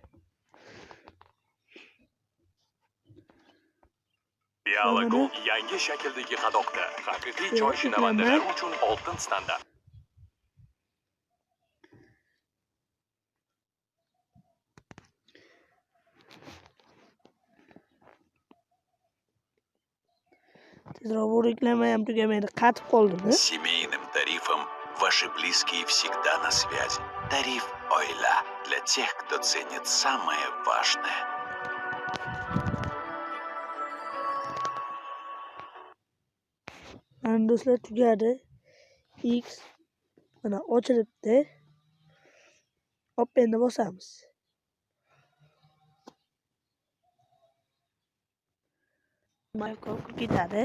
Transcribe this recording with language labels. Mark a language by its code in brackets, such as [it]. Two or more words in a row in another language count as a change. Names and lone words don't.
[uz] Dialogol yangi shakldagi qadoqda haqiqiy choyshinavandalar uchun oltin standart. Tezroq bu reklama ham tugamaydi, qatib qoldimi? [ru] С семейным тарифом ваши близкие всегда на связи. Тариф Ойла для тех, кто ценит самое важное. [uz] Mana do'stlar, tugadi. X mana ochilibdi. Openni bosamiz. Mayko ketadi.